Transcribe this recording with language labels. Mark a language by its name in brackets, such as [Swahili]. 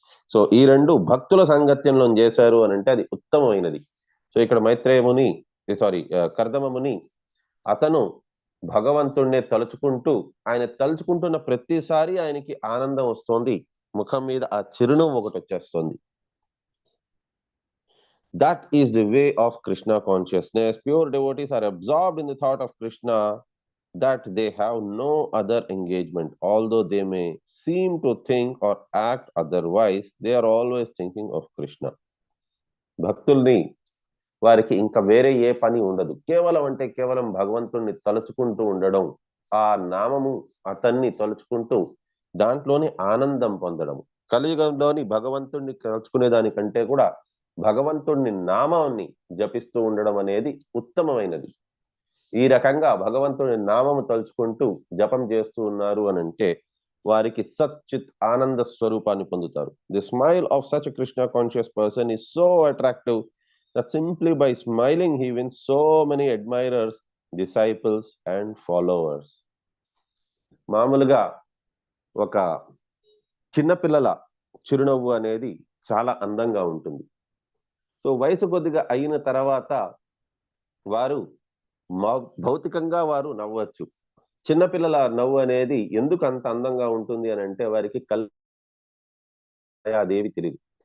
[Telugu] So ఈ రెండు భక్తుల సాంగత్యంలో చేశారు అని అంటే అది ఉత్తమమైనది. సో ఇక్కడ మైత్రేయముని కర్దమముని అతను భగవంతుణ్ణే తలుచుకుంటూ, ఆయన తలుచుకుంటున్న ప్రతిసారి ఆయనకి ఆనందం వస్తోంది, ముఖం మీద ఆ చిరునవ్వు ఒకటి వచ్చేస్తుంది. [English] That is the way of Krishna consciousness. Pure devotees are absorbed in the thought of Krishna, that they have no other engagement. Although they may seem to think or act otherwise, they are always thinking of Krishna. [Telugu] భక్తుల్ని వారికి ఇంకా వేరే ఏ పని ఉండదు. కేవలం అంటే కేవలం భగవంతుణ్ణి తలుచుకుంటూ ఉండడం, ఆ నామము అతన్ని తలుచుకుంటూ దాంట్లోని ఆనందం పొందడం. కలియుగంలోని భగవంతుణ్ణి తలుచుకునే దానికంటే కూడా భగవంతుణ్ణి నామాన్ని జపిస్తూ ఉండడం అనేది ఉత్తమమైనది. ఈ రకంగా భగవంతుని నామము తలుచుకుంటూ జపం చేస్తూ ఉన్నారు అని అంటే వారికి సచ్చిత్ ఆనంద స్వరూపాన్ని పొందుతారు. [English] The smile of such Krishna conscious person is so attractive that simply by smiling he wins so many admirers, disciples and followers. [Telugu] మామూలుగా ఒక చిన్నపిల్లల చిరునవ్వు అనేది చాలా అందంగా ఉంటుంది. సో వయసు కొద్దిగా అయిన తర్వాత వారు భౌతికంగా వారు నవ్వచ్చు. చిన్నపిల్లల నవ్వు అనేది ఎందుకు అంత అందంగా ఉంటుంది అని అంటే వారికి అదేవి తెలియదు.